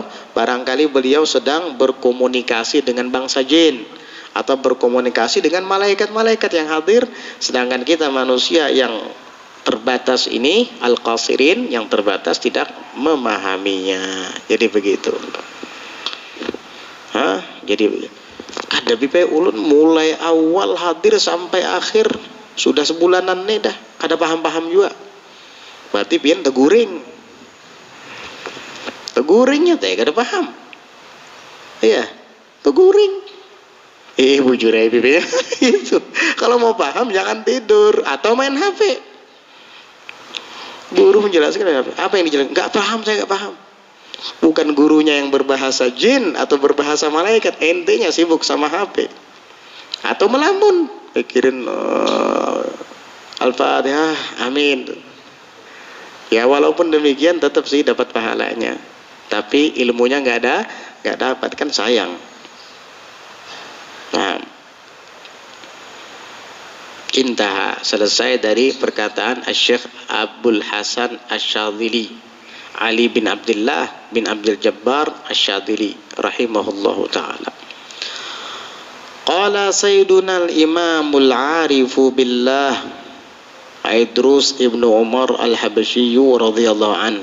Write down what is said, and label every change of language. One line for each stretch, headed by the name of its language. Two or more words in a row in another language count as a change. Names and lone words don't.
Indonesian: Barangkali beliau sedang berkomunikasi dengan bangsa jin atau berkomunikasi dengan malaikat-malaikat yang hadir, sedangkan kita manusia yang terbatas ini, al-qasirin, yang terbatas, tidak memahaminya. Jadi begitu.
Banjar: Jadi ada bipe ulun mulai awal hadir sampai akhir sudah sebulanan nih dah, ada paham-paham juga. Berarti pian teguringnya teh kada paham. Iya, teguring. Bujur ya pipi itu.
Indonesian: Kalau mau paham jangan tidur atau main HP. Guru menjelaskan apa yang dijelaskan? Enggak paham, saya enggak paham. Bukan gurunya yang berbahasa jin atau berbahasa malaikat, entenya sibuk sama HP atau melamun, pikirin Al-Fatihah, amin. Ya walaupun demikian tetap sih dapat pahalanya, tapi ilmunya nggak dapat, kan sayang. Nah, intaha, selesai dari perkataan Syekh Abdul Hasan Asy-Syadzili, Ali bin Abdullah bin Abdul Jabbar Asy-Syadzili
Arabic: رحمه الله تعالى. قال سيدنا الإمام العارف بالله عيدروس ابن عمر الحبشي رضي الله عنه.